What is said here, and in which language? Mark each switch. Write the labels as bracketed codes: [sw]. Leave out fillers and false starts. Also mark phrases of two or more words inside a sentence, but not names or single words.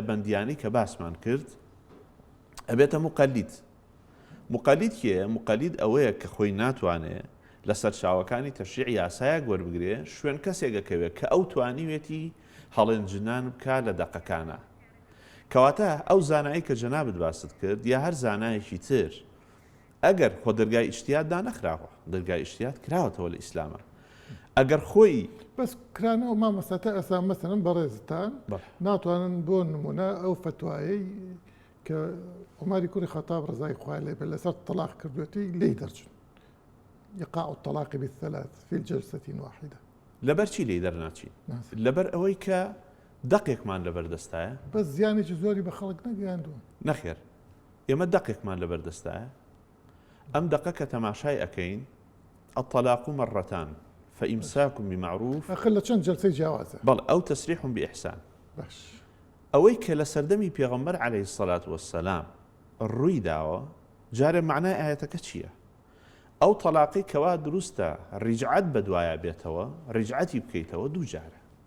[ckb] بەندیانەی کە باسمان کرد ئەبێتە مقەلید مقەلید کێیە مقەلید ئەوەیە کە خۆی ناتوانێ لە سەرچاوەکانی تەشریع یاسایەک وەربگرێ شوێن کەسێکەکەوێت کە ئەو توانیوێتی هەڵێنجنان بکە لە دەقەکانە کەواتە ئەو زانایی کە جەنابت باست کرد یا هەر زانایەکی تر ئەگەر خۆ دەرگای ئیجتیهاد دانەخراوە دەرگای ئیجتیهاد کراوەتەوە لە ئیسلامە ئەگەر خۆی بەس کرانەوە مامۆستاتا ئەسان مەسەڵەن بەڕێزتان ناتوانن بۆ نمونە ئەو فتوایەی کە عومەری کوڕی خەتاب ڕزای خوای لێ بێ لەسەر تەلاق کردوێتی لێی دەرچن [ar] يقع الطلاق بالثلاث في جلسة واحدة [ckb] لەبەر چی لێی دەرناچین لەبەر ئەوەی کە دەقێکمان لەبەردەستایە بەس زیانێکی زۆری بە خەڵک نەگەیاندووە نەخێر ئێمە دەقێکمان لەبەردەستایە ئەم دەقە کە تەماشای ئەەکەین [ar] الطلاق مرتان فإمساك بمعروف [ckb] أخل چەند جلسەی جیاوازە بەڵ ئەو [ar] تەسریح بإحسان [ckb] باش ئەوەی کە لە سەردەمی پێغەمبەر [ar] عەلەیهی السەلات وەسسەلام [ckb] ڕووی داوە جارێ معنای ئاەتەکە چییە؟ ئەو تەلاقی کەوا دروستە ڕیجعەت بەدوایە بێتەوە ڕیجعەتی بکەیتەوە دوو جارە.